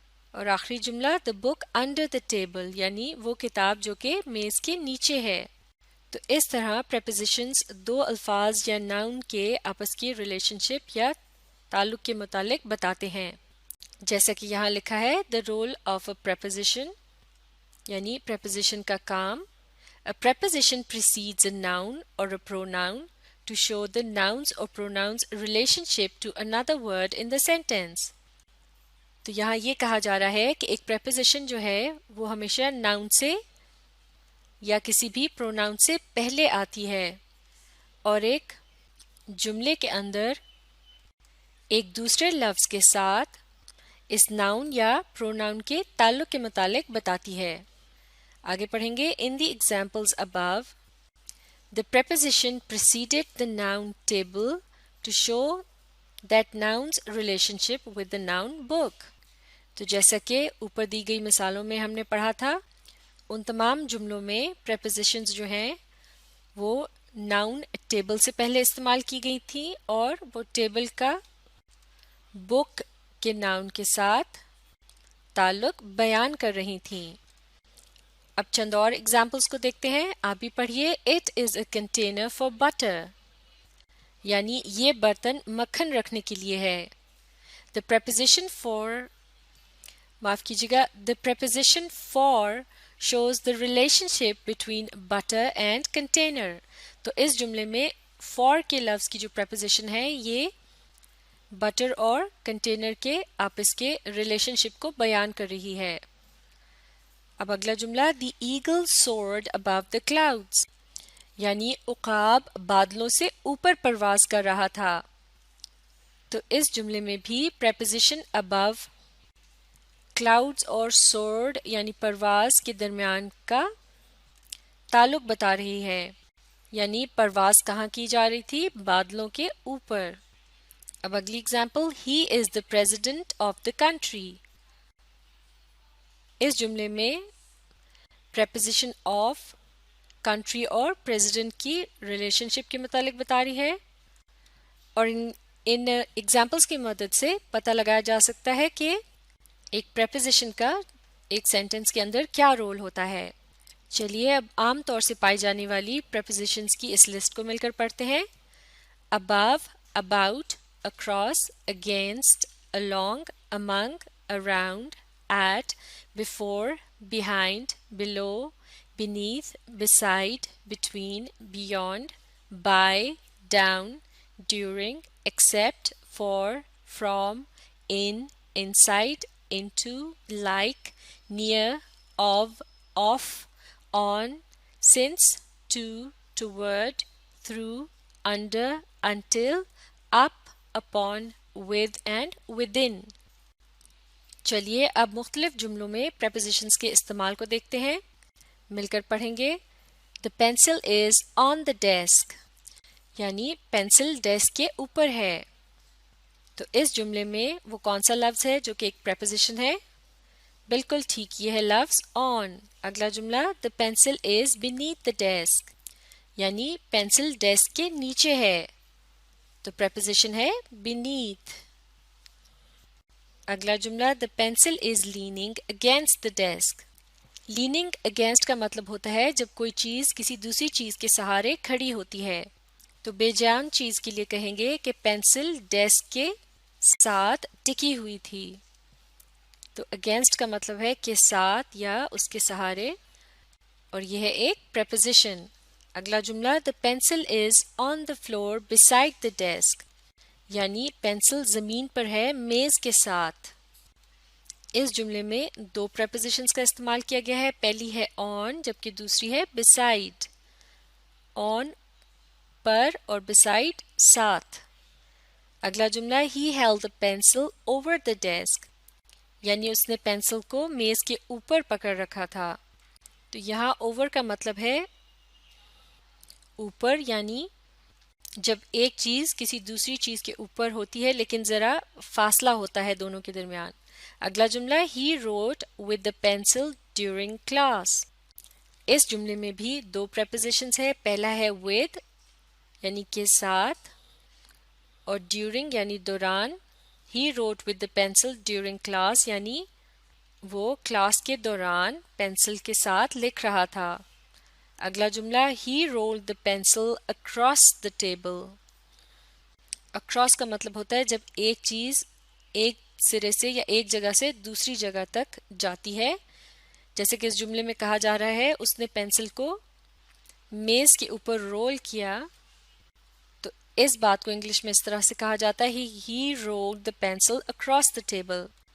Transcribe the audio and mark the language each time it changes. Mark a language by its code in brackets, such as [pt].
[ur] اور آخری جملہ [en] the book under the table [ur] یعنی وہ کتاب جو کہ میز کے نیچے ہے. تو اس طرح prepositions دو الفاظ یا noun کے آپس کی relationship یا تعلق کے متعلق بتاتے ہیں. جیسا کہ یہاں لکھا ہے [en] the role of a preposition [ur] یعنی preposition کا کام. [en] A preposition precedes a noun or a pronoun to show the noun's or pronoun's relationship to another word in the sentence. [ur] تو یہاں یہ کہا جا رہا ہے کہ ایک preposition جو ہے وہ ہمیشہ noun سے یا کسی بھی pronoun سے پہلے آتی ہے اور ایک جملے کے اندر ایک دوسرے لفظ کے ساتھ اس noun یا pronoun کے تعلق کے متعلق بتاتی ہے. آگے پڑھیں گے. [en] In the examples above, the preposition preceded the noun table to show that noun's relationship with the noun book. [ur] تو جیسا کہ اوپر دی گئی مثالوں میں ہم نے پڑھا تھا ان تمام جملوں میں prepositions جو ہیں وہ noun table سے پہلے استعمال کی گئی تھی اور وہ ٹیبل کا book کے noun کے ساتھ تعلق بیان کر رہی تھیں. اب چند اور ایگزامپلس کو دیکھتے ہیں. آپ بھی پڑھیے. [en] It is a container for butter [ur] یعنی یہ برتن مکھن رکھنے کے لیے ہے. [en] The preposition for [ur] معاف کیجیے گا [en] the preposition for shows the relationship between butter and container. [ur] تو اس جملے میں for کے لفظ کی جو preposition ہے یہ بٹر اور کنٹینر کے آپس کے ریلیشن شپ کو بیان کر رہی ہے. اب اگلا جملہ [en] the eagle soared above the clouds [ur] یعنی عقاب بادلوں سے اوپر پرواز کر رہا تھا. تو اس جملے میں بھی preposition above clouds اور soared یعنی پرواز کے درمیان کا تعلق بتا رہی ہے. یعنی پرواز کہاں کی جا رہی تھی؟ بادلوں کے اوپر. اب اگلی example. [en] He is the president of the country. [ur] اس جملے میں preposition of country اور president کی ریلیشن شپ کے متعلق بتا رہی ہے اور ان ایگزامپلس کی مدد سے پتہ لگایا جا سکتا ہے کہ ایک preposition کا ایک سینٹنس کے اندر کیا رول ہوتا ہے. چلیے اب عام طور سے پائی جانے والی prepositions کی اس لسٹ کو مل کر پڑھتے ہیں. [en] above, about, across, against, along, among, around, at, before, behind, below, beneath, beside, between, beyond, by, down, during, except, for, from, in, inside, into, like, near, of, on, since, to, toward, through, under, until, up, upon, with and within. [ur] چلیے اب مختلف جملوں میں prepositions کے استعمال کو دیکھتے ہیں. مل کر پڑھیں گے. [en] The pencil is on the desk [ur] یعنی پینسل ڈیسک کے اوپر ہے. تو اس جملے میں وہ کون سا لفظ ہے جو کہ ایک preposition ہے؟ بالکل ٹھیک، یہ ہے لفظ on. اگلا جملہ [en] The pencil is beneath the desk [ur] یعنی پینسل ڈیسک کے نیچے ہے. تو preposition ہے beneath. اگلا جملہ [en] The pencil is leaning against the desk. [ur] Leaning against کا مطلب ہوتا ہے جب کوئی چیز کسی دوسری چیز کے سہارے کھڑی ہوتی ہے. تو بے جان چیز کے لیے کہیں گے کہ پینسل ڈیسک کے ساتھ ٹکی ہوئی تھی. تو against کا مطلب ہے کہ ساتھ یا اس کے سہارے، اور یہ ہے ایک preposition. اگلا جملہ [en] The pencil is on the floor beside the desk [ur] یعنی پینسل زمین پر ہے میز کے ساتھ. اس جملے میں دو prepositions کا استعمال کیا گیا ہے. پہلی ہے on جبکہ دوسری ہے beside. on پر اور beside ساتھ. اگلا جملہ [en] He held the pencil over the desk [ur] یعنی اس نے پینسل کو میز کے اوپر پکڑ رکھا تھا. تو یہاں over کا مطلب ہے اوپر، یعنی جب ایک چیز کسی دوسری چیز کے اوپر ہوتی ہے لیکن ذرا فاصلہ ہوتا ہے دونوں کے درمیان. اگلا جملہ [en] He wrote with the pencil during class. [ur] اس جملے میں بھی دو prepositions ہے. پہلا ہے with یعنی کے ساتھ اور during یعنی دوران. [en] He wrote with the pencil during class [ur] یعنی وہ کلاس کے دوران پینسل کے ساتھ لکھ رہا تھا. اگلا جملہ [en] He rolled the pencil across the table. [ur] Across کا مطلب ہوتا ہے جب ایک چیز ایک سرے سے یا ایک جگہ سے دوسری جگہ تک جاتی ہے. جیسے کہ اس جملے میں کہا جا رہا ہے اس نے پینسل کو میز کے اوپر رول کیا. تو اس بات کو انگلش میں اس طرح سے کہا جاتا ہے [en] He rolled the pencil across the table.